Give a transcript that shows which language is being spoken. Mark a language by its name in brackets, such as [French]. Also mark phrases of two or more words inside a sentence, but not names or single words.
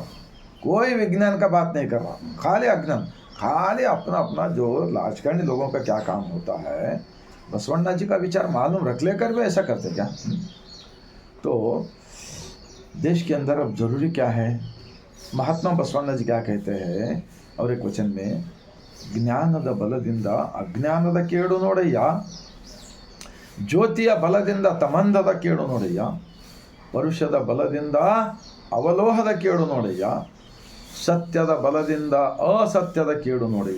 [Hindi] कोई विज्ञान का बात नहीं कर रहा, खाली अज्ञान, खाली अपना जो राजकारणी लोगों का क्या काम होता है. बसवण्णा जी का विचार मालूम रख लेकर भी ऐसा करते क्या? तो देश के अंदर अब जरूरी क्या है? महात्मा बसवण्णा जी क्या कहते हैं और एक वचन में, [Kannada] ಜ್ಞಾನದ ಬಲದಿಂದ ಅಜ್ಞಾನದ ಕೇಡು ನೋಡಯ್ಯ, ಜ್ಯೋತಿಯ ಬಲದಿಂದ ತಮಂದದ ಕೇಡು ನೋಡಯ್ಯ, ಪರುಷದ ಬಲದಿಂದ ಅವಲೋಹದ ಕೇಡು ನೋಡಯ್ಯ, ಸತ್ಯದ ಬಲದಿಂದ ಅಸತ್ಯದ ಕೇಡು ನೋಡಯ್ಯ.